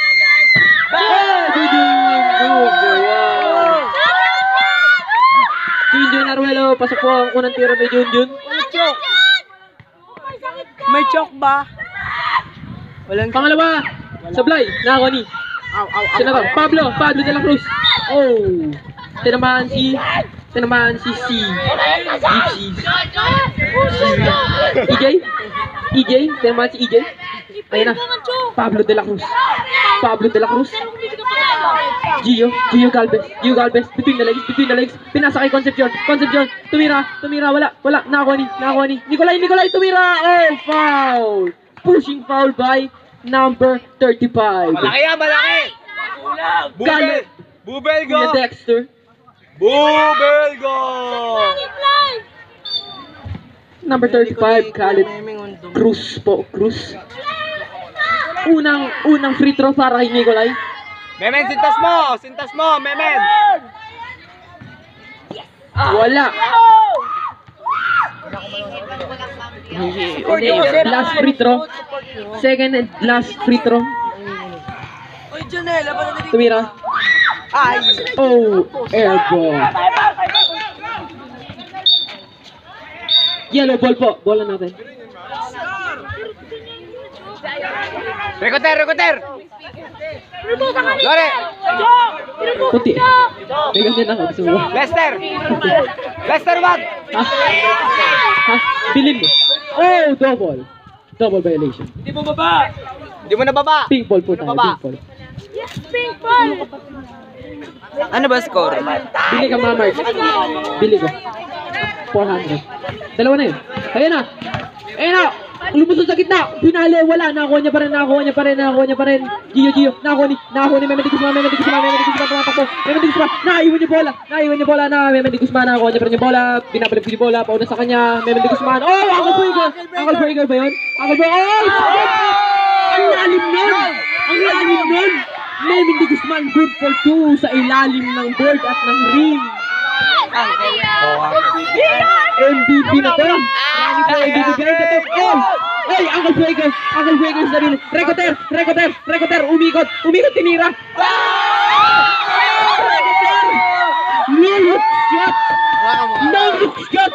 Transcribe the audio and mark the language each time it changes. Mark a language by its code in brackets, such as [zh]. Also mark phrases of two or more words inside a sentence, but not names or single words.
[tl] Junjun Naruelo, pasok po ang unang tira ni Junjun. May choke ba? Walang Pangalawa, Sablay, nakakuha ni. Sino ba? Pablo de la Cruz. Oh, tinamaan si EJ, tinamaan si EJ. Ayun na, Pablo de la Cruz. Gio Galvez, [en] between the legs, pinasa kay Concepcion, tumira, wala, nakakuha ni, Nicolay, tumira, oh, foul, pushing foul by number 35. [tl] Malaki! Galvez, Bubel Kuya Dexter, Bubel go! number 35, Khaled Cruz po, Unang [en] free throw [tl] para kay Nicolay. Memen, sintas mo, Memen! Wala. [en] Last free throw. Second and last free throw. [tl] Tumira. Oh, [en] air ball. Yellow ball [tl] po. Bola natin. Recoter! Lore! Puti. May ganyan ako. Gusto mo ba? Lester, wag! Ha? Bilin mo. [en] Oh, double violation. [tl] Hindi mo nababa! [en] Pink ball [tl] po tayo. [en] Pink ball. [tl] Ano ba score? Bili ka mga Mark. Bili ko. 400. Dalawa na yun. Ayan na. Lumusod sa gitna. Pinali. Wala. Nakakuha niya pa rin. Gio. Nakakuha ni Memen de Guzman. Tumatakbo. Memen de Guzman. Naiwan niya bola. Memen de Guzman. Nakakuha niya pa rin yung bola. Binabalik yung bola. Pauna sa kanya. Memen de Guzman. Oh! [en] Uncle Breaker [tl] ba yun? Oh! Ang lalim nun. Memen de Guzman. [en] Good for 2 [tl] sa ilalim ng board at ng ring. MVP na to. Ay, [en] Uncle Breaker [tl] sa sarili. Recoter, umikot, tinira. [en] No look shot.